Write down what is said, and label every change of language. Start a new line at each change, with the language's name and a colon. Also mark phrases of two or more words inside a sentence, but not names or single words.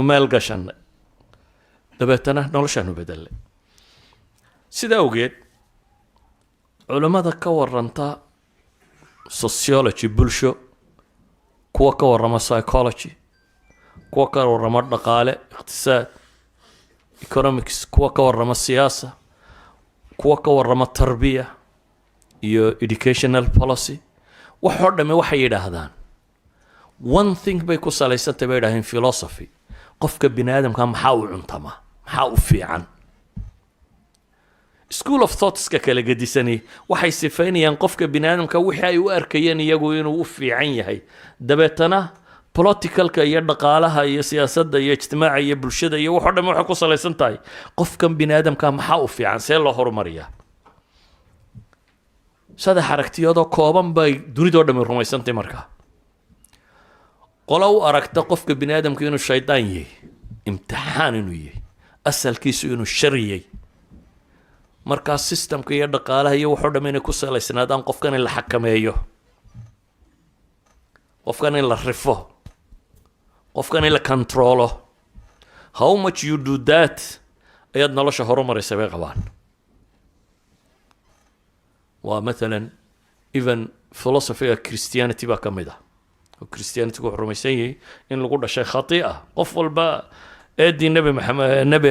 Somali: maal gashanay dabeetana noloshaanu bedelay sidaa awgeed culammada ka waranta sociology bulsho kuwa ka warrama psychology kuwa ka warrama dhaqaale iqtisaad economics kuwa ka warrama siyaasa kuwa ka warrama tarbiya iyo
English: educational policy
Somali: waxoo dhamme waxay yidhaahdaan
English: one thing
Somali: bay ku salaysantay bay yidhahdeen philosophy qofka bini aadamka maxaa u cuntama maxaa u fiican
English: school of thoughtska
Somali: kala gedisani waxay sifaynayaan qofka bini aadamka wixii ay u arkayeen iyagu inuu u fiican yahay dabeetana politicalka iyo dhaqaalaha iyo siyaasadda iyo ijtimaaca iyo bulshada iyo waxoo dhan waxay ku salaysan tahay qofkan bini aadamka maxaa u fiican see loo horumariyaa saddex aragtiyoodoo kooban bay dunidoo dhammi rumaysantay markaa qola u aragta qofka bini aadamka inuu shaydaan yahay imtixaan inuu yahay asalkiisu inuu shar yahay markaa systemka iyo dhaqaalaha iyo waxoo dhammi inay ku salaysnaadaan qofkan in la xakameeyo qofkan in la rifo qofkan in la controlo
English: how much you do that
Somali: ayaad nolosha horumaraysa bay qabaan waa mathalan even philosophyga christianity baa ka mid ah oo christianity wuxuu rumaysan yahay in lagu dhashay khati'a qof walba eedii nebi maxamed nebi